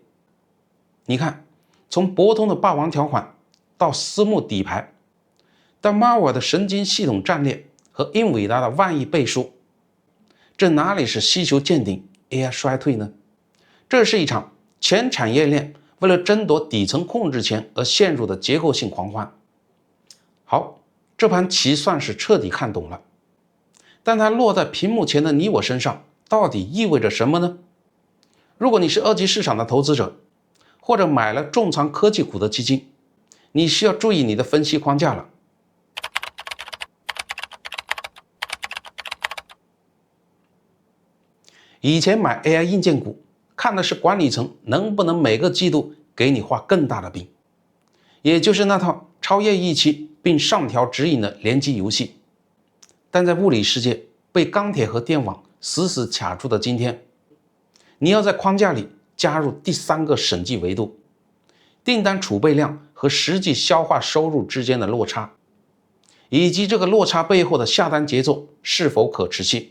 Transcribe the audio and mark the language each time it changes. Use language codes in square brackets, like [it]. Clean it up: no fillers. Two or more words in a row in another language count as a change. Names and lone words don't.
[zh] 你看，從博通的霸王條款到私募底牌，到 Marvell 的神經系統戰略和英偉達的萬億背書，這哪裡是需求見頂 AI 衰退呢？這是一場全產業鏈為了爭奪底層控制權而陷入的結構性狂歡。好，這盤棋算是徹底看懂了，但它落在屏幕前的你我身上到底意味着什麼呢？如果你是二級市场的投資者，或者買了重倉科技股的基金，你需要注意你的分析框架了。以前買 AI 硬件股，看的是管理层能不能每個季度給你畫更大的餅，也就是那套超越預期並上調指引的聯機遊戲。但在物理世界被鋼鐵和電網死死卡住的今天，你要在框架裡加入第3個審計維度，訂單儲備量和實際消化收入之間的落差，以及這個落差背後的下單節奏是否可持續。